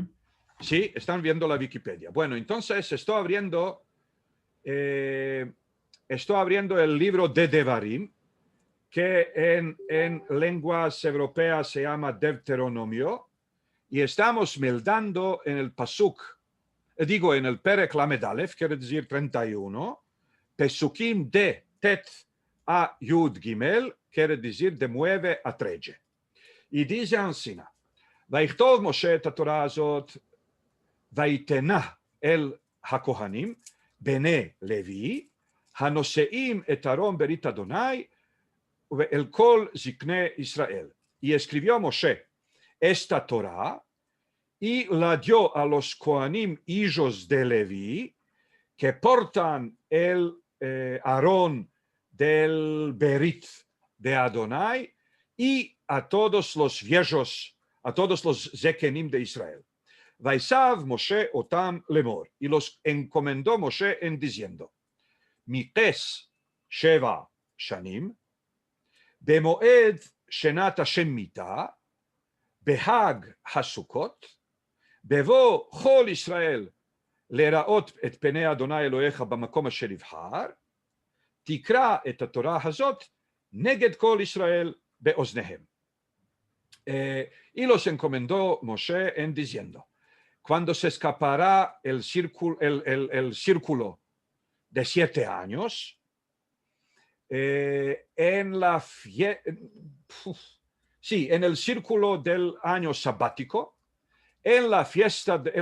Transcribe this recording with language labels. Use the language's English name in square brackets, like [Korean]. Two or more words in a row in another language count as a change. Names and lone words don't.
[Ladino] Sí, están viendo la Wikipedia. Bueno, entonces estoy abriendo el libro de Devarim, que en lenguas europeas se llama Deuteronomio, y estamos meldando en el Pasuk, en el [Hebrew] פרק למד אלף, [Ladino] quiere decir 31, Pesukim de Tet a [Hebrew] יוד גימל, [Ladino] quiere decir de 9 a 13. Y dice ansina, [Hebrew] ויכתוב משה את התורה הזאת, ויתנה אל הכהנים, בני לוי, הנושאים את ארון ברית אדוני, ואל כל זקני ישראל. [Ladino] Y escribió Moshe esta Torah, y la dio a los coanim hijos de Leví, que portan el Aarón del Berit de Adonai, y a todos los viejos, a todos los zekenim de Israel. [Hebrew] ויצו משה אותם לאמר, [Ladino] y los encomendó Moshe en diciendo, [Hebrew] מקץ שבע שנים, במועד שנת שמיטה בחג הסוכות בבוא כל ישראל, לראות את פני אדוני אלוהיך במקום אשר יבחר, תקרא את התורה הזאת נגד כל ישראל באוזניהם. [Ladino] Y los encomendó Moshe en diciendo, cuando se escapará el círculo de 7 años, en el círculo del año sabático, en la fiesta, en